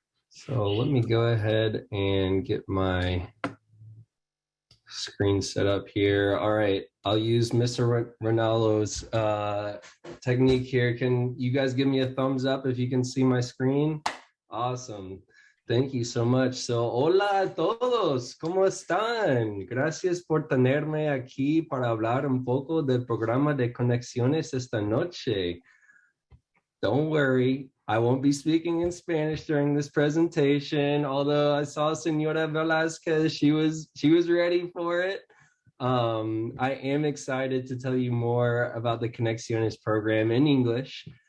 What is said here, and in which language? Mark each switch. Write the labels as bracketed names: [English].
[English] So let me go ahead and get my screen set up here. All right, I'll use Mr. Ronaldo's technique here. Can you guys give me a thumbs up if you can see my screen? Awesome. Thank you so much. [Spanish] So, hola a todos, ¿cómo están? Gracias por tenerme aquí para hablar un poco del programa de Conexiones esta noche. [English] Don't worry, I won't be speaking in Spanish during this presentation, although I saw Senora Velasquez, she was ready for it. I am excited to tell you more about the Conexiones program in English.